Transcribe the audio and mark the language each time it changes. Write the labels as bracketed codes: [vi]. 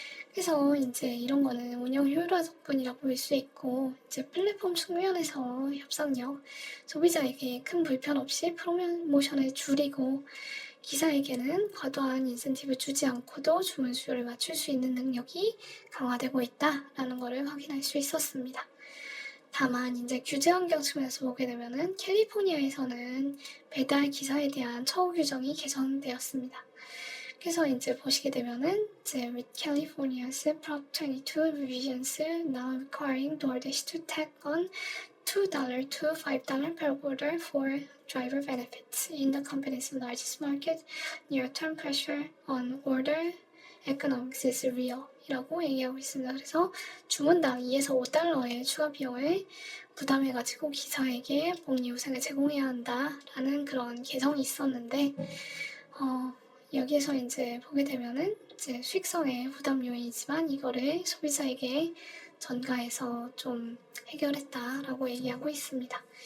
[ko] 그래서 이제 이런 거는 운영 효율화 덕분이라고 볼 수 있고, 이제 플랫폼 측면에서 협상력, 소비자에게 큰 불편 없이 프로모션을 줄이고, 기사에게는 과도한 인센티브 주지 않고도 주문 수요를 맞출 수 있는 능력이 강화되고 있다라는 것을 확인할 수 있었습니다. 다만 이제 규제 환경 측면에서 보게 되면은 캘리포니아에서는 배달 기사에 대한 처우 규정이 개선되었습니다. 그래서 이제 보시게 되면은 이제 [en] with California's Prop 22 revisions now requiring DoorDash to tack on $2 to $5 per order for driver benefits in the company's largest market, near-term pressure on order economics is real [ko] 이라고 얘기하고 있습니다. 그래서 주문당 2에서 5달러의 추가 비용을 부담해가지고 기사에게 복리후생을 제공해야 한다라는 그런 개정이 있었는데, 여기에서 이제 보게 되면은 이제 수익성의 부담 요인이지만 이거를 소비자에게 전가해서 좀 해결했다라고 얘기하고 있습니다.